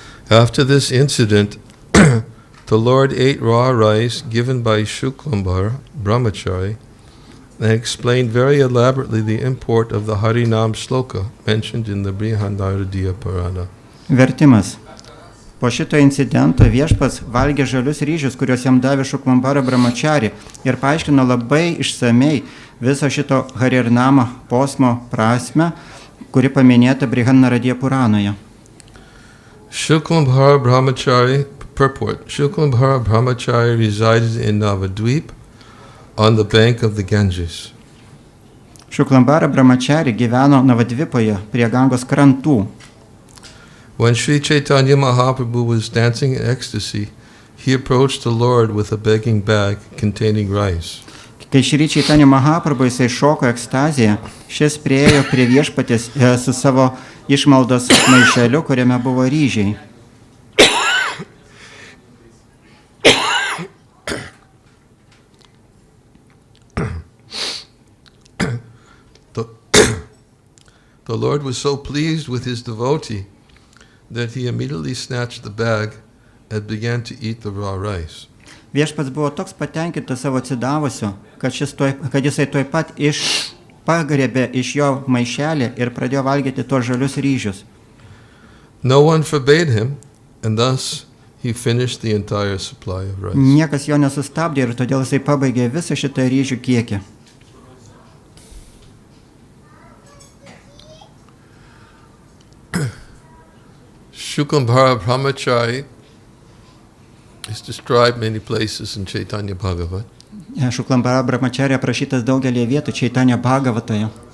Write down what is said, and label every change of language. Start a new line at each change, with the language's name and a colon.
English: After this incident, the Lord ate raw rice given by Shuklambar, Brahmachari, and explained very elaborately the import of the Harinam Shloka mentioned in the Brihanaradiya Purana.
Lithuanian: Vertimas. Po šito incidento viešpats valgė žalius ryžius, kuriuos jam davė Šuklambara Brahmachari ir paaiškino labai išsamei viso šito Harirnama posmo prasmę, kuri paminėta Brihanaradiya Puranoje.
English: Shuklambara Brahmachari, purport. Shuklambara Brahmachari resided in Navadvip on the bank of the Ganges.
Lithuanian: Šuklambara Brahmachari gyveno Navadvipoje prie Gangos krantų.
English: When Sri Chaitanya Mahaprabhu was dancing in ecstasy, he approached the Lord with a begging bag containing rice.
Lithuanian: Kai Šri Chaitanya Mahaprabhu jisai šoko ekstaziją, šis priėjo prie viešpatės su savo išmaldos maišeliu, kuriame buvo ryžiai.
English: The Lord was so pleased with his devotee that he immediately snatched the bag and began to eat the raw rice.
Lithuanian: Viešpats buvo toks patenkintas savo atsidavusiu, kad jisai tuoj pat pagriebė iš jo maišelį ir pradėjo valgyti tuos žalius ryžius.
English: No one forbade him, and thus he finished the entire supply of rice.
Lithuanian: Niekas jo nesustabdė ir todėl jisai pabaigė visą šitą ryžių kiekį.
English: Shuklambara Brahmachari is described many places in Chaitanya Bhagavat.
Lithuanian: Šuklambara Brahmachari aprašytas daugelį vietų Chaitanya Bhagavatoje.